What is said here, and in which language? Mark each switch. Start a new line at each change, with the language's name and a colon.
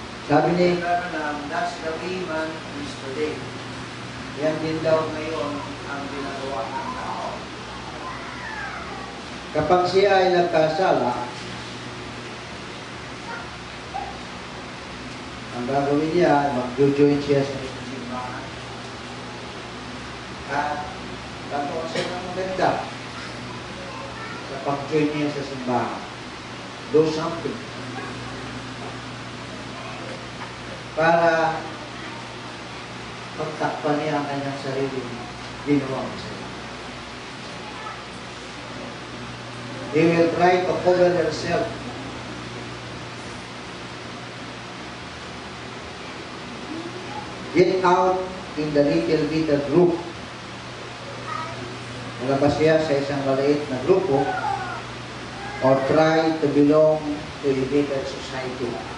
Filipino: Sabi ni
English: Branham, that's the way man is today.
Filipino: Yan din daw ngayon ang ginagawa ng tao. Kapag siya ay nagkasala, ang gagawin niya, mag-join siya sa simbahan. At gagawa siya ng maganda sa pag-join niya sa simbahan.
English: Do something
Filipino: para pagtakpan niya ang kanyang sarili ginawa mo sa iyo.
English: They will try to cover themselves. Get out in the little bitty group.
Filipino: Malabas siya sa isang maliit na grupo
English: or try to belong to a better society.